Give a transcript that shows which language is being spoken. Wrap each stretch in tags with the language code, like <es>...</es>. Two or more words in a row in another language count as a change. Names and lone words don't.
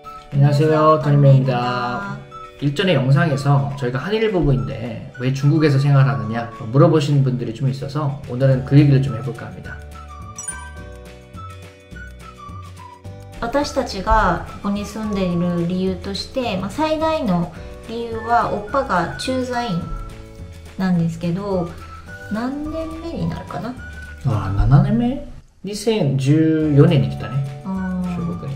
<ko>안녕하세요, 토니메입니다. 일전의 영상에서 저희가 한일 부부인데 왜 중국에서 생활하느냐 물어보시는 분들이 좀 있어서 오늘은 그 얘기를 좀 해볼까 합니다.</ko> <ja>私たちがここに住んでいる理由として、最大の理由はおっぱが駐在員なんですけど、何年目になるかな。あ、7年目 ?2014 年に来たね、中国に。</ja>